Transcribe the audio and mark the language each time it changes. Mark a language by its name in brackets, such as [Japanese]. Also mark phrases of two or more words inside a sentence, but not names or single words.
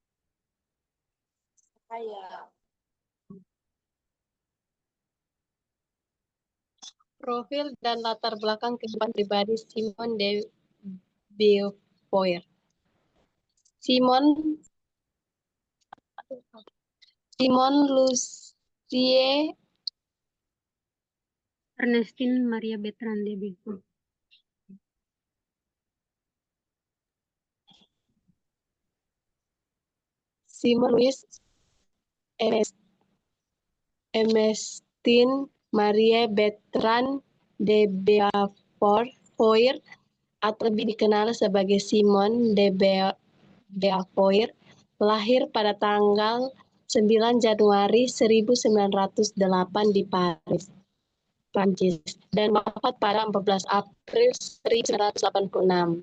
[Indonesian] Saya. Profil dan latar belakang kehidupan pribadi Simone de Beauvoir. Simone Lucie Ernestine Maria Bertrand de Beauvoir. Simone Louise Ernestine Marie Bertrand de Beauvoir atau lebih dikenal sebagai Simone de Beauvoir lahir pada tanggal 9 Januari 1908 di Paris, Prancis, dan wafat pada 14 April 1986.